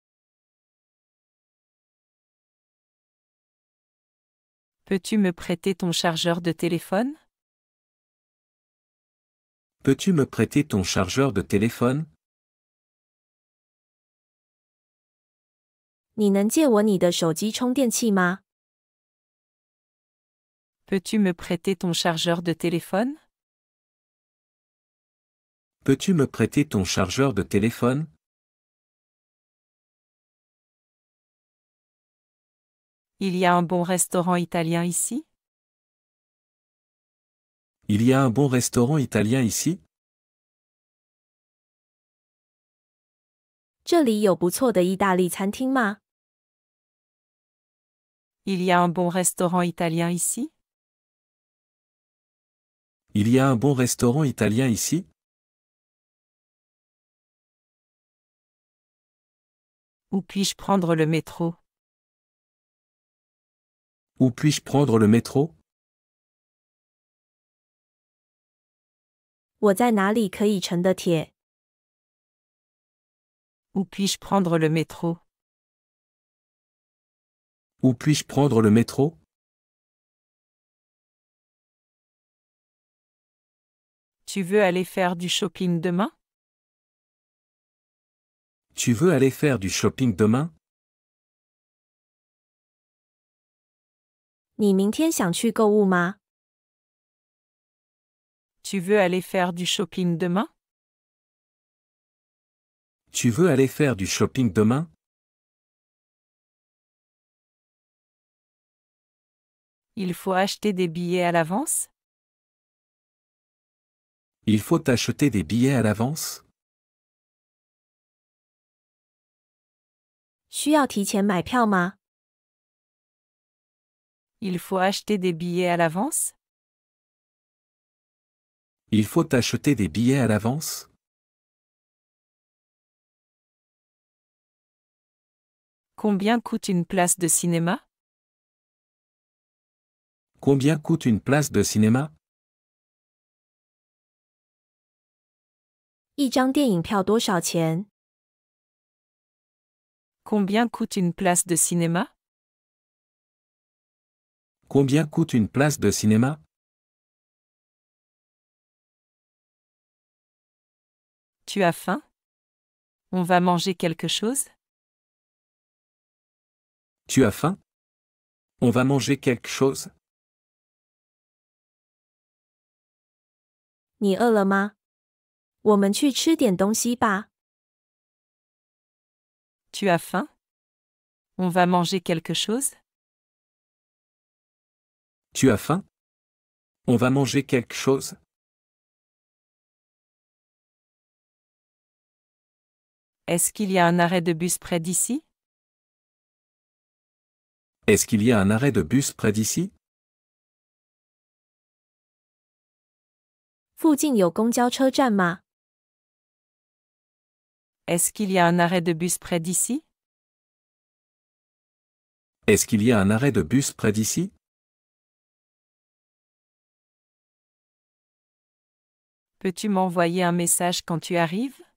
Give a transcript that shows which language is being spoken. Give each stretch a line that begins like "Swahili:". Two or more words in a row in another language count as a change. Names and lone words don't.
French: Peux-tu me prêter ton chargeur de téléphone? Peux-tu me prêter ton chargeur de téléphone?
Chinese: 你能借我你的手机充电器吗？
French: Peux-tu me prêter ton chargeur de téléphone? Peux-tu me prêter ton chargeur de téléphone? Il y a un bon restaurant italien ici? Il y a un bon restaurant italien ici?
Chinese: 这里有不错的意大利餐厅吗？
French: Il y a un bon restaurant italien ici? Il y a un bon restaurant italien ici? Où puis-je prendre le métro? Où puis-je prendre le métro?
Chinese: 我在哪里可以乘的铁？
French: Où puis-je prendre le métro? Où puis-je prendre le métro? Tu veux aller faire du shopping demain? Tu veux aller faire du shopping demain?
Chinese: 你明天想去购物吗？
French: Tu veux aller faire du shopping demain? Tu veux aller faire du shopping demain? Il faut acheter des billets à l'avance? Il faut acheter des billets à l'avance?
Chinese: 需要提前买票吗？
French: Il faut acheter des billets à l'avance? Il faut acheter des billets à l'avance? Combien coûte une place de cinéma? Combien coûte une place de cinéma?
Chinese: 一张电影票多少钱？
French: Combien coûte une place de cinéma? Combien coûte une place de cinéma? Tu as faim? On va manger quelque chose? Tu as faim? On va manger quelque chose?
Chinese: 你饿了吗？我们去吃点东西吧。
French: Tu as faim? On va manger quelque chose? Tu as faim? On va manger quelque chose? Est-ce qu'il y a un arrêt de bus près d'ici? Est-ce qu'il y a un arrêt de bus près d'ici?
Chinese: 附近有公交车站吗？
French: Est-ce qu'il y a un arrêt de bus près d'ici? Est-ce qu'il y a un arrêt de bus près d'ici? Peux-tu m'envoyer un message quand tu arrives?